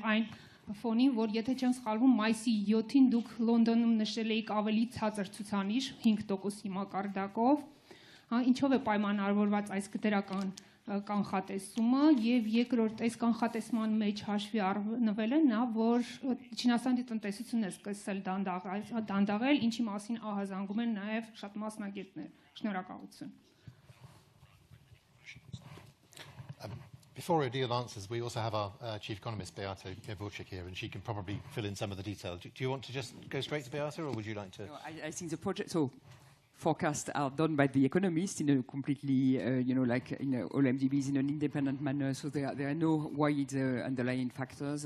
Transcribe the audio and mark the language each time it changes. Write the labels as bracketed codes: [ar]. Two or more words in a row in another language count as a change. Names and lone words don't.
[hy] այն ֆոնին, որ եթե չեմ սխալվում, մայիսի 7-ին դուք Լոնդոնում նշել էիք ավելի ցածր ցուցանիշ 5%-ի մակարդակով։ Ինչով է պայմանավորված այս դրական կանխատեսումը եւ երկրորդ այս կանխատեսման մեջ հաշվի առնվել է նա, որ Չինաստանի տնտեսությունն է սկսել դանդաղել, ինչի մասին ահազանգում են նաեւ շատ մասնագետներ։ Շնորհակալություն։ [en] Before Odile answers, we also have our Chief Economist, Beata Gavurchik, here, and she can probably fill in some of the details. Do you want to just go straight to Beata, or would you like to? No, I think the project, forecasts are done by the economists in a completely, all MDBs in an independent manner, so there are no wide underlying factors.